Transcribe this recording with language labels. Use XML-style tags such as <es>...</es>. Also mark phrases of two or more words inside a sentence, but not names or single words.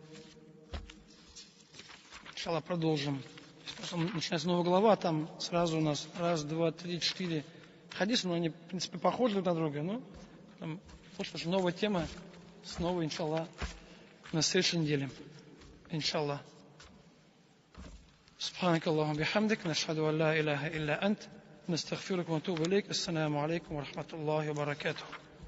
<ru>Иншалла, продолжим. Начинается новая глава, там сразу у нас 1, 2, 3, 4 хадиса, но они, в принципе, похожи друг на друга. Но там уже новая тема, снова, иншалла, на следующей неделе. Иншалла.</ru> <ar>سبحانك اللهم بحمدك نشهد أن لا إله إلا أنت نستغفرك ونتوب إليك السلام عليكم ورحمة الله وبركاته</ar>